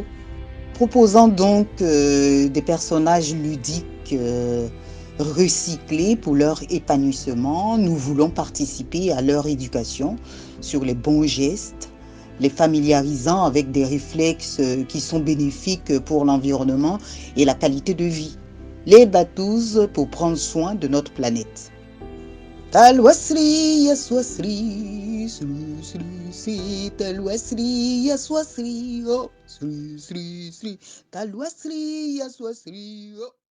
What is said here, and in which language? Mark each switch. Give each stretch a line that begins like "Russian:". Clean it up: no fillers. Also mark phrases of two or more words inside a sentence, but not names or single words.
French: Proposant donc des personnages ludiques recyclés pour leur épanouissement, nous voulons participer à leur éducation sur les bons gestes, les familiarisant avec des réflexes qui sont bénéfiques pour l'environnement et la qualité de vie. Les batous pour prendre soin de notre planète. Talwasri, yaswasri, sri, sri, sri, talwasri, yaswasri, oh, sri, sri, sri, talwasri, yaswasri, oh.